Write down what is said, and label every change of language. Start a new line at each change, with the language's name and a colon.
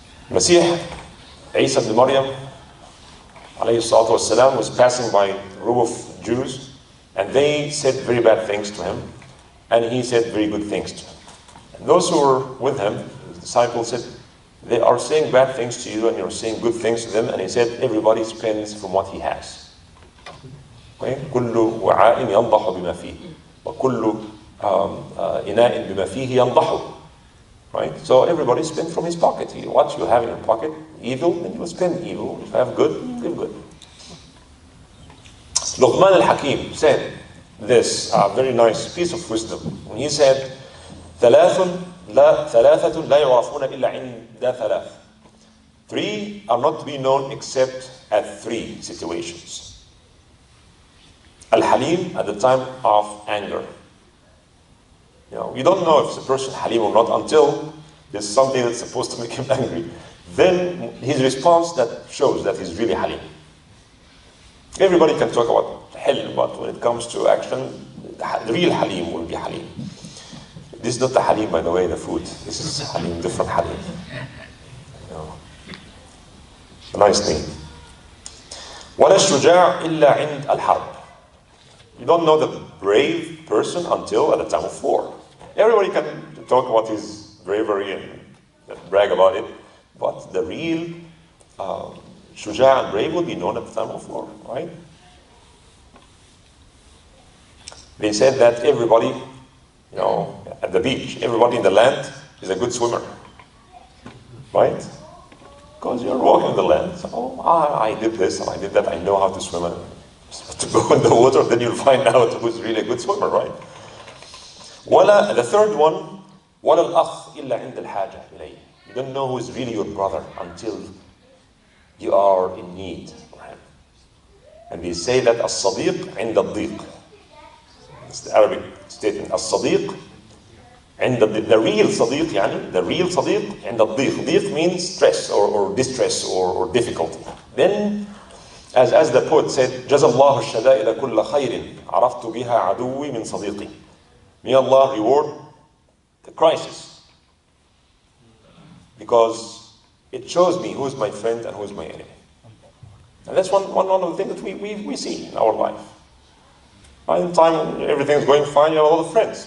English: Masih, Isa ibn Maryam, alayhi salatu wasalam, was passing by a group of Jews, and they said very bad things to him, and he said very good things to him. And those who were with him, disciple said, they are saying bad things to you and you're saying good things to them. And he said, everybody spends from what he has. Okay?
Arabic: كل وعاء ينضح بما فيه وكل إناء بما فيه ينضح.
English: Right? So everybody spends from his pocket. What you have in your pocket, evil, then you will spend evil. If you have good, live good. Luqman al-Hakim said this very nice piece of wisdom. When he said,
Arabic: ثلاثة لا يعرفون إلا عند ثلاث.
English: Three are not to be known except at three situations. Al-Halim at the time of anger. You don't know if it's a person Halim or not until there's something that's supposed to make him angry. Then his response that shows that he's really Halim. Everybody can talk about Hilm, but when it comes to action, the real Halim will be Halim. This is not the Halim, by the way, the food. This is Halim, different Halim. A nice name.
Arabic: ولا الشجاع إلا عند الحرب.
English: You don't know the brave person until at the time of war. Everybody can talk about his bravery and brag about it, but the real shuja and brave will be known at the time of war, right? They said that everybody, at the beach, everybody in the land is a good swimmer, right? Because you're walking the land. So, I did this and I did that. I know how to swim. And to go in the water, then you'll find out who's really a good swimmer, right? The third one,
Arabic: ولا الأخ إلا عند الحاجة إليه.
English: You don't know who is really your brother until you are in need for him. And they say that
Arabic: الصديق عند الضيق.
English: It's the Arabic statement.
Arabic: الصديق عند الضيق.
English: The real
Arabic: صديق,
English: the real
Arabic: صديق عند الضيق.
English: ضيق means stress or distress or difficulty. Then, as the poet said,
Arabic: جزى الله الشدائد كل خير عرفت بها عدوي من صديقي.
English: May Allah reward the crisis, because it shows me who is my friend and who is my enemy. And that's one of the things that we see in our life. By the time everything is going fine, you have a lot of friends.